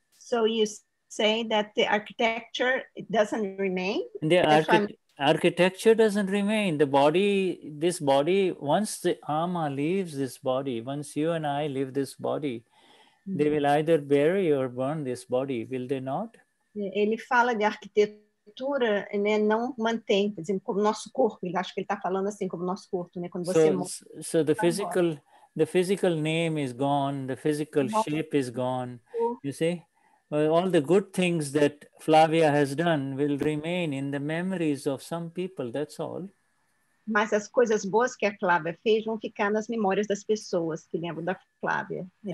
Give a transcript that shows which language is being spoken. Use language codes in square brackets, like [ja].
[en] So you say that the architecture, it doesn't remain? The architecture doesn't remain. The body, this body, once the Ama leaves this body, once you and I leave this body, they will either bury or burn this body, will they not? [pt] Ele fala de arquitetura, né, não mantém, por exemplo, como nosso corpo. Ele acho que ele está falando assim, como nosso corpo, né? Quando você morre. [en] So the physical name is gone, the physical shape is gone. You see, all the good things that Flavia has done will remain in the memories of some people. That's all. [pt] Mas as coisas boas que a Flávia fez vão ficar nas memórias das pessoas que lembram da Flávia.